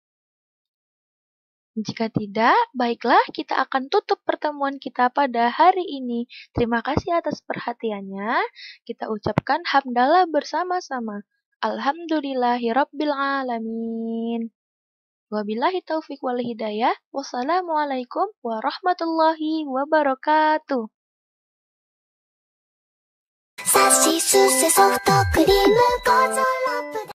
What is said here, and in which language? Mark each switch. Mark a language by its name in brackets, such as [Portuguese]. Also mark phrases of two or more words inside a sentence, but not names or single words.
[Indonesian] Jika tidak, baiklah kita akan tutup pertemuan kita pada hari ini. Terima kasih atas perhatiannya. Kita ucapkan hamdalah bersama-sama. [Arabic] الحمد لله رب العالمين. وبالله التوفيق والهداية. والسلام عليكم ورحمة الله وبركاته. [Japanese] さしすせソフトクリームゴーゾロップ